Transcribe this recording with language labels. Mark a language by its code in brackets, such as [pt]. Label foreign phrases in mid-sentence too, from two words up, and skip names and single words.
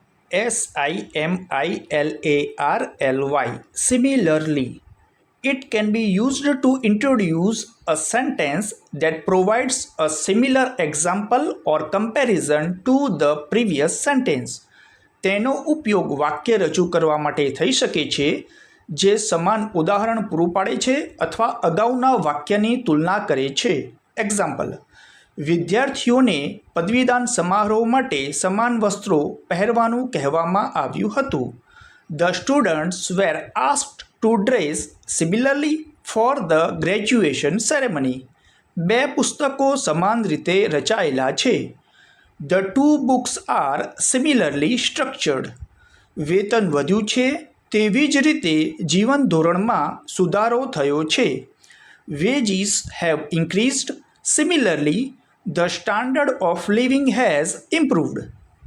[en] SIMILARLY. Similarly, it can be used to introduce a sentence that provides a similar example or comparison to the previous sentence. [gu] તેનો ઉપયોગ વાક્ય રજૂ કરવા માટે થઈ શકે છે જે સમાન ઉદાહરણ પૂરું પાડે છે અથવા અગાઉના વાક્યની તુલના કરે છે. એક્ઝામ્પલ: વિદ્યાર્થીઓને પદવીદાન સમારોહ માટે સમાન વસ્ત્રો પહેરવાનું કહેવામાં આવ્યું હતું. [en] The students were asked to dress similarly for the graduation ceremony. [gu] બે પુસ્તકો સમાન રીતે રચાયેલા છે. [en] The two books are similarly structured. [gu] વેતન વધ્યું છે તેવી જ રીતે જીવન ધોરણમાં સુધારો થયો છે. [en] Wages have increased. Similarly, the standard of living has improved.